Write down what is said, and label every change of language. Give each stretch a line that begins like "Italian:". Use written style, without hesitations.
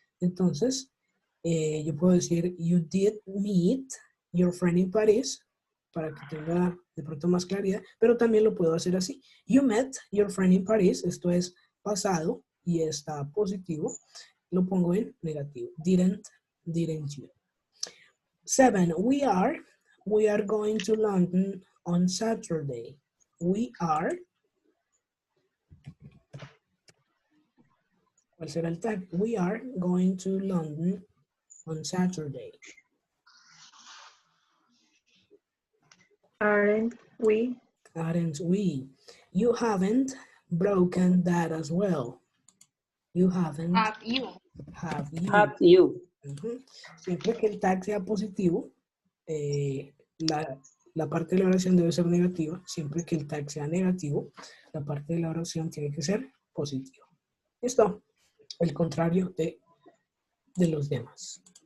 Spanish: Entonces, yo puedo decir,
English: you did meet your friend in Paris.
Spanish: para que tenga de pronto más claridad, pero también lo puedo hacer así.
English: You met your friend in Paris,
Spanish: esto es pasado y está positivo, lo pongo en negativo.
English: Didn't you. 7, we are going to London on Saturday. We are.
Spanish: ¿Cuál será el tag?
English: We are going to London on Saturday. Aren't we? Aren't we? You haven't broken that as well. You haven't. Have you. Have you. Have you.
Spanish: Siempre que el tag sea positivo, la parte de la oración debe ser negativa. Siempre que el tag sea negativo, la parte de la oración tiene que ser positiva. ¿Listo? El contrario de los demás.